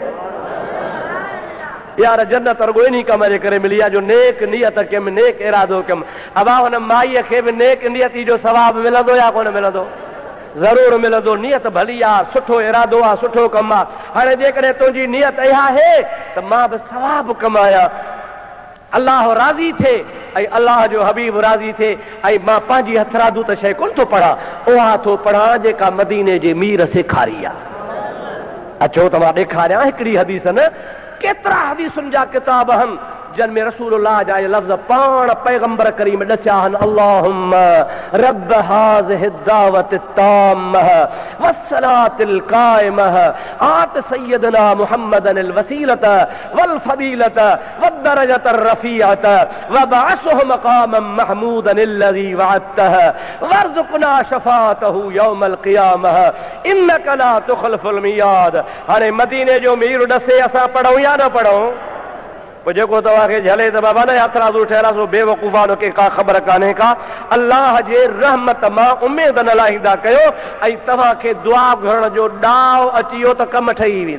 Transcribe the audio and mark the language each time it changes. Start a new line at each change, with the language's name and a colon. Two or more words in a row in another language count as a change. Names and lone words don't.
Sindhi: यार जन्नत रुॻो इन कम जे करे मिली आहे जो नेक नियत कयमि नेक इरादो कयमि अबा हुन माईअ खे बि नेक नियती जो सवाब मिलंदो या कोन मिलंदो ज़रूर मिलंदो नियत भली आहे सुठो इरादो आहे सुठो कमु आहे हाणे जेकॾहिं तुंहिंजी नियत इहा आहे त मां बि सवाब कमायां अल्लाह राज़ी थिए ऐं अल्लाह जो हबीब राज़ी थिए ऐं मां पंहिंजी हथरादू त शइ कोन थो पढ़ां उहा थो पढ़ां जेका मदीने जे मीर सेखारी आहे अचो त मां ॾेखारियां हिकिड़ी हदीस न केतिरा हदीसुनि जा किताब आहिनि जन में रसूलुल्लाह जा लफ्ज़ पाण पैगंबर करीम दसिया आहिनि,
Arabic: اللهم رب هذه الدعوة التامة والصلاة القائمة آت سيدنا محمدا الوسيلة والفضيلة والدرجة الرفيعة وابعثه مقاما محمودا الذي وعدته وارزقنا شفاعته يوم القيامة إنك لا تخلف الميعاد.
Sindhi: हाणे मदीने जो मीर दसे असां पढ़ूं या न पढ़ूं? पोइ जेको तव्हांखे झले त बाबा न यात्राज़ू ठहियलु सो बेवकूफ़ानो खे का ख़बर कान्हे का। अल्लाह जे रहमत मां उमेद न लाहींदा कयो ऐं तव्हांखे दुआ घुरण जो ॾाव अची वियो त कम ठही वेंदा।